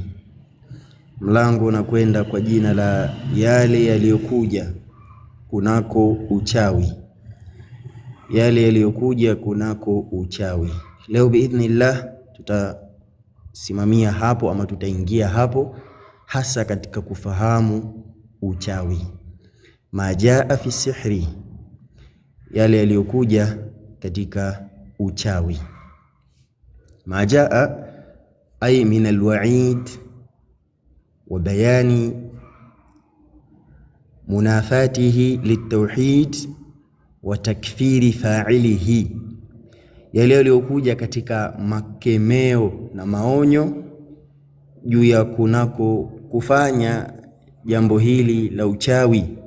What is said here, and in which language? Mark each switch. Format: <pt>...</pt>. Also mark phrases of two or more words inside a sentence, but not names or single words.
<sw>Mlango unakwenda kwa jina la yale yaliyokuja kunako uchawi, yale yaliyokuja kunako uchawi. Leo biidhnillah tutasimamia hapo ama tutaingia hapo hasa katika kufahamu uchawi.</sw> <ar>ما جاء في السحر,</ar> <sw>yale yaliyokuja katika uchawi.</sw> <ar>ما جاء أي من الوعيد وبيان منافاته للتوحيد وتكفير فاعله,</ar> <sw>yale yaliyokuja katika makemeo na maonyo juu ya kunako kufanya jambo hili la uchawi,</sw>